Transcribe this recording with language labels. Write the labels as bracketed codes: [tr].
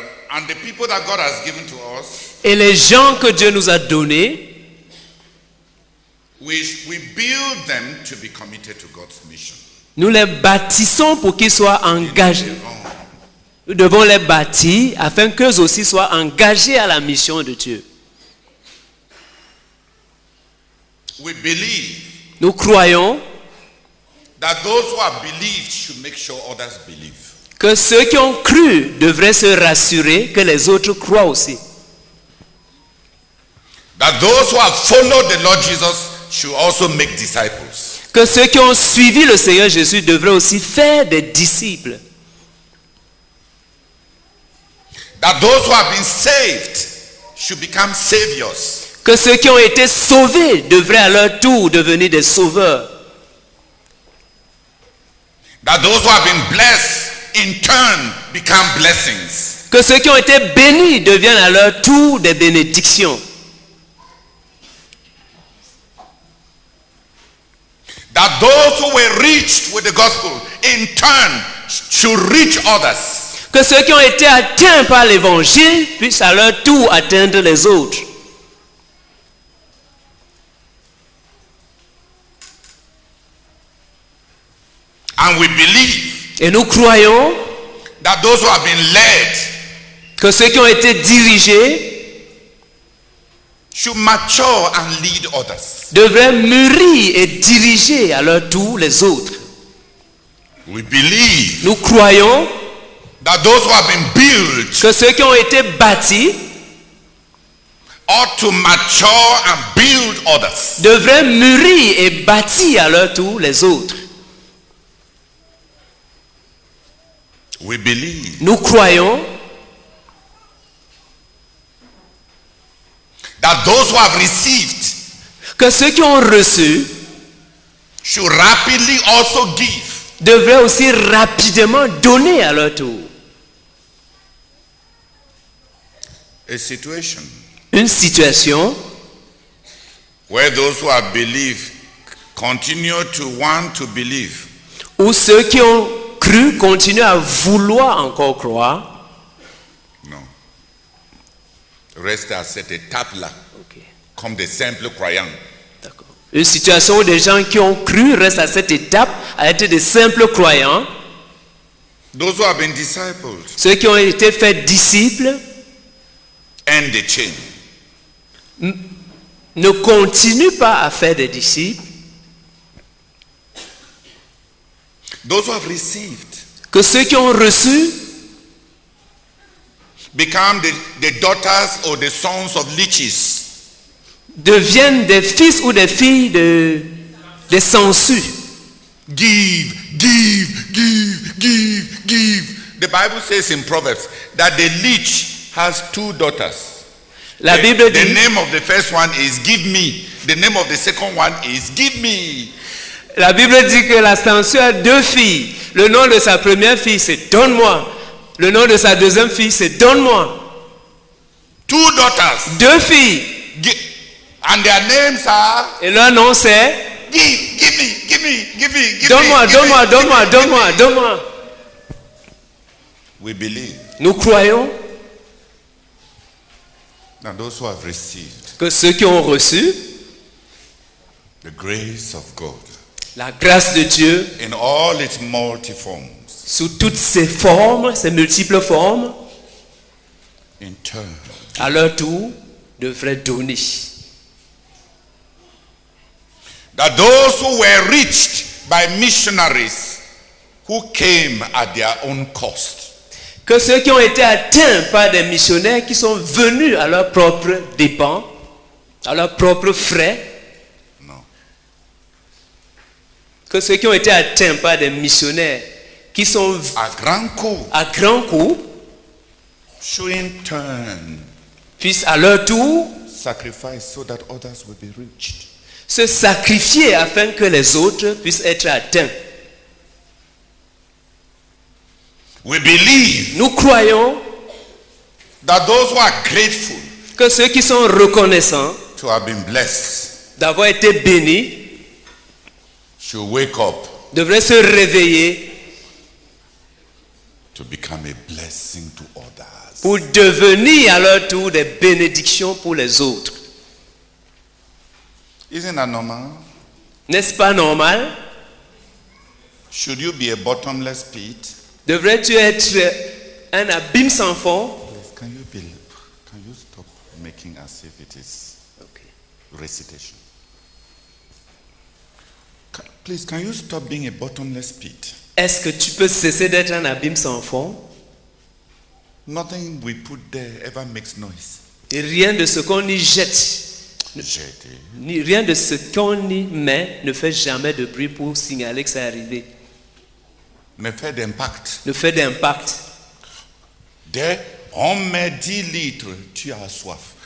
[en] And the people that God has given to us, [fr] Et les gens que Dieu nous a donnés, [en] we build them to be committed to God's mission. [fr] nous les bâtissons pour qu'ils soient engagés. Nous devons les bâtir afin qu'eux aussi soient engagés à la mission de Dieu. [en] We believe [fr] Nous croyons [en] that those who have believed should make sure others believe. [fr] que ceux qui ont cru devraient se rassurer que les autres croient aussi. [en] That those who have followed the Lord Jesus should also make disciples. [fr] Que ceux qui ont suivi le Seigneur Jésus devraient aussi faire des disciples. [en] That those who have been saved should become saviors. [fr] Que ceux qui ont été sauvés devraient à leur tour devenir des sauveurs. [en] That those who have been blessed in turn become blessings. [fr] Que ceux qui ont été bénis deviennent à leur tour des bénédictions. [en] That those who were reached with the gospel in turn should reach others. [fr] Que ceux qui ont été atteints par l'évangile puissent à leur tour atteindre les autres. [en] And we believe [fr] Et nous croyons [en] that those who have been led [fr] que ceux qui ont été dirigés [en] should mature and lead others. [fr] devraient mûrir et diriger à leur tour les autres. [en] We believe [fr] Nous croyons [en] that those who have been built [fr] que ceux qui ont été bâtis [en] ought to mature and build others. [fr] devraient mûrir et bâtir à leur tour les autres. [en] We believe [fr] Nous croyons [en] that those who have received [fr] que ceux qui ont reçu [en] should rapidly also give. [fr] devraient aussi rapidement donner à leur tour. [en] A situation [fr] Une situation [en] where those who have believed continue to want to believe. [fr] où ceux qui ont cru continuent à vouloir encore croire. No. Reste à cette étape-là, Ok, comme des simples croyants. d'accord. Une situation où des gens qui ont cru restent à cette étape à être des simples croyants. [en] Those who have been discipled [fr] Ceux qui ont été faits disciples [en] end the chain. [fr] ne continuent pas à faire des disciples. [en] Those who have received [fr] Que ceux qui ont reçu [en] become the daughters or the sons of leeches. [fr] deviennent des fils ou des filles des sangsues. [en] Give, give, give, give, give. The Bible says in Proverbs that the leech has two daughters. [fr] La [en] The [fr] Bible dit, [en] name of the first one is give me. The name of the second one is give me. [fr] la Bible dit que la sangsue a deux filles. Le nom de sa première fille, c'est donne-moi. Le nom de sa deuxième fille, c'est donne-moi. [en] Two daughters. [fr] Deux filles. [en] And their names are [fr] Et leur nom c'est [en] give, give me, give me, give me, give [fr] donne-moi, [en] me. give [fr] donne-moi, [en] me, [fr] donne-moi, [en] give me, [fr] donne-moi, [en] give me. [fr] donne-moi. [en] We believe [fr] Nous croyons [en] Now those who have received [fr] que ceux qui ont reçu [en] the grace of God [fr] la grâce de Dieu [en] in all its multiforms, [fr] sous toutes ses formes, ses multiples formes, [en] in turn, [fr] à leur tour, devraient donner. [en] that those who were reached by missionaries who came at their own cost, [fr] Que ceux qui ont été atteints par des missionnaires qui sont venus à leurs propres dépens, à leurs propres frais, [en] no, [fr] que ceux qui ont été atteints par des missionnaires qui sont à grand coup, à grands coups, [en] should in turn [fr] puissent à leur tour [en] sacrifice so that others will be reached. [fr] se sacrifier afin que les autres puissent être atteints. [en] We believe [fr] Nous croyons [en] that those who are grateful [fr] que ceux qui sont reconnaissants [en] to have been blessed [fr] d'avoir été bénis [en] should wake up [fr] devraient se réveiller [en] to become a blessing to others. [fr] pour devenir à leur tour des bénédictions pour les autres. [en] Isn't that normal? [fr] N'est-ce pas normal? [en] Should you be a bottomless pit? [fr] Devrais-tu être un abîme sans fond? [en] Please, can you stop making as if it is recitation? Please, can you stop being a bottomless pit? [fr] Est-ce que tu peux cesser d'être un abîme sans fond? [en] Nothing we put there ever makes noise. [fr] Et rien de ce qu'on y jette, rien de ce qu'on y met ne fait jamais de bruit pour signaler que c'est arrivé. Ne fait d'impact. Ne fait d'impact. Dès on met 10 litres, tu as soif.